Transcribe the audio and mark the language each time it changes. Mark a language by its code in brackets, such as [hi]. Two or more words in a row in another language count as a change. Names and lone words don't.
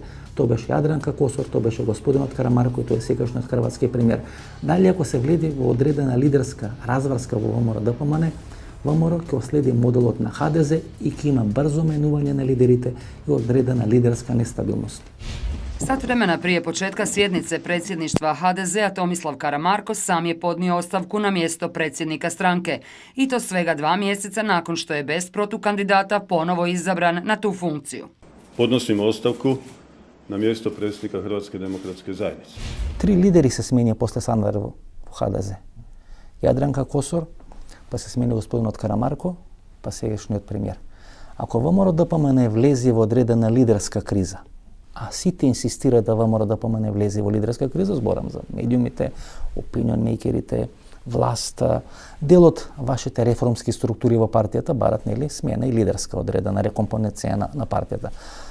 [mk] Тоа беше Јадранка Косор, тоа беше господинот Карамарко и тој е сегашниот хрватски премиер. Дали ако се влезе во одредена лидерска разврска во ВМРО-ДПМН, ВМРО ќе следи моделот на ХДЗ и ќе има брзо менување на лидерите и одредена лидерска нестабилност. [hr] Sat vremena prije početka sjednice predsjedništva HDZ-a Tomislav Karamarko sam je podnio ostavku na mjesto predsjednika stranke i to svega 2 mjeseca nakon što je bez protukandidata ponovo izabran na tu funkciju. Podnosim ostavku na mjesto predsjednika Hrvatske demokratske zajednice. [mk] 3 lideri se smenија после Санадер во ХДЗ. Јадранка Косор, па се смени господинот Карамарко, па сегашниот премиер. Ако ВМРО-ДПМН влезе во одредена лидерска криза, а сите инсистираат да ВМРО-ДПМН влезе во лидерска криза, зборам за медиумите, опинион мейкерите, власта, дел од вашите реформски структури во партијата барат нели смена и лидерска одредена рекомпоненција на партијата.